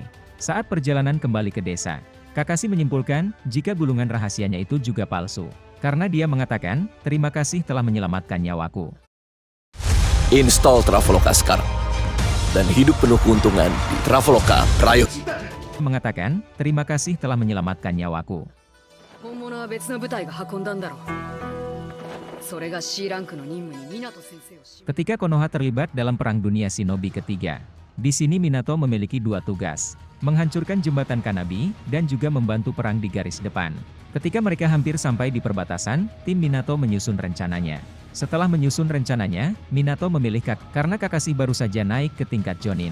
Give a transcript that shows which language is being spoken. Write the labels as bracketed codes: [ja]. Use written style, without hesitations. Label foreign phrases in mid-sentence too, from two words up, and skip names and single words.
[id] Saat perjalanan kembali ke desa, Kakashi menyimpulkan jika gulungan rahasianya itu juga palsu. Karena dia mengatakan, terima kasih telah menyelamatkan nyawaku. Install Traveloka sekarang dan hidup penuh keuntungan di Traveloka Prayo. Mengatakan, terima kasih telah menyelamatkan nyawaku. [ja] 本物は別の部隊が運んだんだろう。それが C ランクの任務に湊先生をし。 [id] Ketika Konoha terlibat dalam Perang Dunia Shinobi ketiga, di sini Minato memiliki 2 tugas, menghancurkan jembatan Kanabi dan juga membantu perang di garis depan. Ketika mereka hampir sampai di perbatasan, tim Minato menyusun rencananya. Setelah menyusun rencananya, Minato memilih karena Kakashi baru saja naik ke tingkat Jonin.